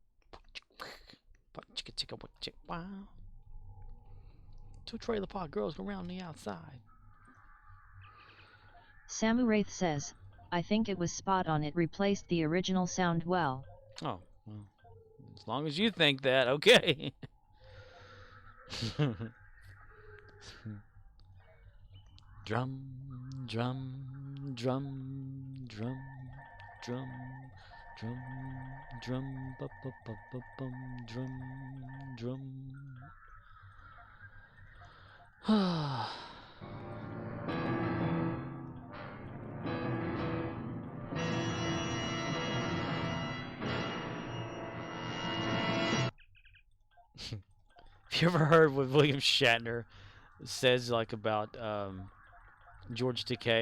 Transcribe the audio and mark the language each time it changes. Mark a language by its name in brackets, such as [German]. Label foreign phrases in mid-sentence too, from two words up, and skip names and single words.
[English] Wow. Two trailer park girls go around the outside. Samuraith says, I think it was spot on. It replaced the original sound well. Oh, well. As long as you think that, okay. Drum, drum, drum, drum, drum, drum, drum, ba ba ba ba bum, drum, drum. Have you ever heard what William Shatner says like about George Takei?